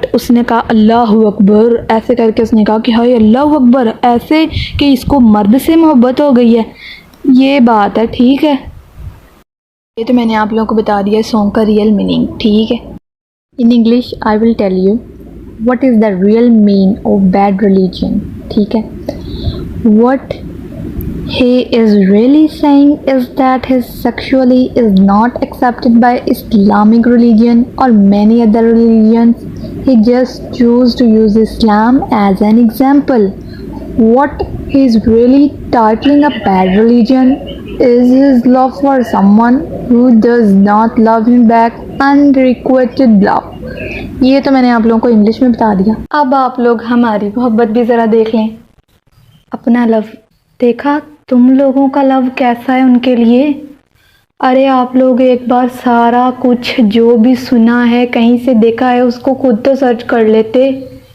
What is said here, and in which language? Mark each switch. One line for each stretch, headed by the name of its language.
Hindi: But उसने कहा अल्लाह अकबर, ऐसे करके उसने कहा कि हाय अल्लाह अकबर, ऐसे कि इसको मर्द से मोहब्बत हो गई है। ये बात है, ठीक है। ये तो मैंने आप लोगों को बता दिया सॉन्ग का रियल मीनिंग, ठीक है।
English: in English I will tell you what is the real mean of bad religion,
Hindi: ठीक है।
English: What he is really saying is that his sexuality is not accepted by Islamic religion or many other religions. He just chose to use Islam as an example. What he is really titling a bad religion is his love for someone who does not love him back, unrequited love.
Hindi: ये तो मैंने आप लोगों को English में बता दिया। अब आप लोग हमारी मोहब्बत भी ज़रा देख लें। अपना लव देखा, तुम लोगों का लव कैसा है उनके लिए। अरे आप लोग एक बार सारा कुछ जो भी सुना है, कहीं से देखा है, उसको खुद तो सर्च कर लेते।